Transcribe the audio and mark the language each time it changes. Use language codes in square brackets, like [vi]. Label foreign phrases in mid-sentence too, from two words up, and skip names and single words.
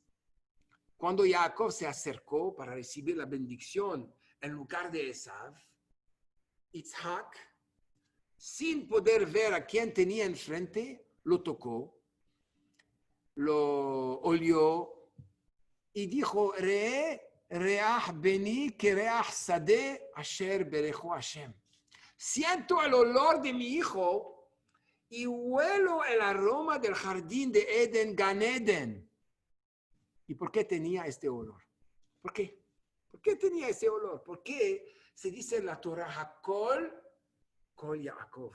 [es] Cuando Jacob se acercó para recibir la bendición en lugar de Esaú, Isaac, sin poder ver a quién tenía enfrente, lo tocó, lo olió y dijo: [he] ריח בני כריח שדה אשר ברכו השם. [es] Siento el olor de mi hijo y huelo el aroma del jardín de Eden, Gan Eden. ¿Y por qué tenía este olor? ¿Por qué? ¿Por qué tenía ese olor? ¿Por qué se dice en la Torah [he] הקול קול יעקב?